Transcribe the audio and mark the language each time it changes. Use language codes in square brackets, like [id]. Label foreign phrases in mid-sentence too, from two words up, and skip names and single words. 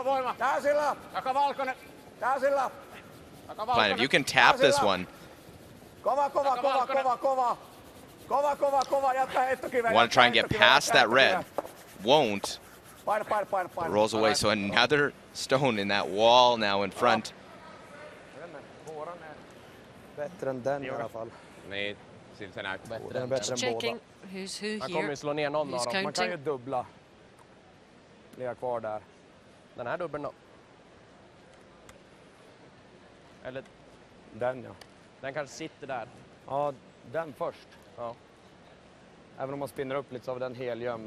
[en] Fine, if you can tap this one. Want to try and get past that red. Won't. Rolls away, so another stone in that wall now in front. [sv] Bättre än den i alla fall. [fi] Niin, sillä se näyttää. [sv] Den är bättre än [en] Checking [sv] båda. [en] who's who [sv] Han kommer [en] here. [sv] ju slå ner någon av [en] Who's [sv] dem. Man kan ju [en] counting? [sv] dubbla. Ligga kvar där. Den här dubbeln då. Eller Den ja. den kanske sitter där. Ja, den först. Ja. Även om man spinner upp lite så är den helgömd.